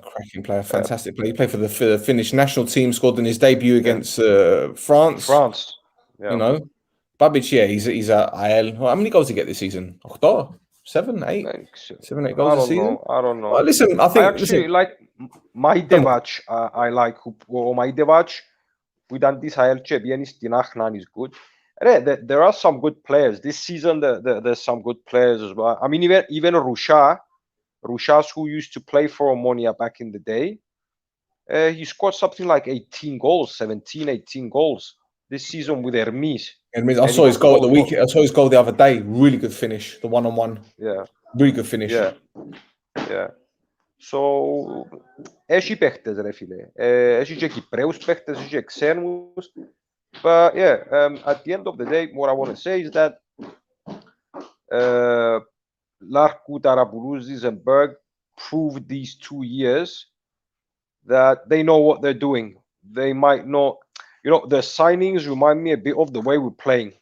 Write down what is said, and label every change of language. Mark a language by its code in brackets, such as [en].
[en] cracking player, fantastic player. He played for the Finnish national team. Scored in his debut against France. Yeah. Babic, yeah, he's at IL. How many goals did he get this season? 8, 7, 8? 7, 8 goals this season? I don't know. Well, listen, I actually like Maidevac. I like Maidevac. [el] Που ήταν της ΑΕΛ και βγαίνει στην Άχνα [en] is good. There are some good players. This season there's some good players as well. I mean, even Rushas, who used to play for Omonia back in the day, he scored something like 18 goals, 17, 18 goals this season with Hermes. I saw his goal at the weekend. I saw his goal the other day. Really good finish, the one-on-one. Yeah. Really good finish. Yeah. [el] So, έχει παίχτες ρε φίλε. Έχει και Κυπραίους παίχτες, έχει και ξένους. [en] But yeah, at the end of the day, what I want to say is that Larku, Tarabuluzis and Berg proved these 2 years that they know what they're doing. They might not, the signings remind me a bit of the way we're playing.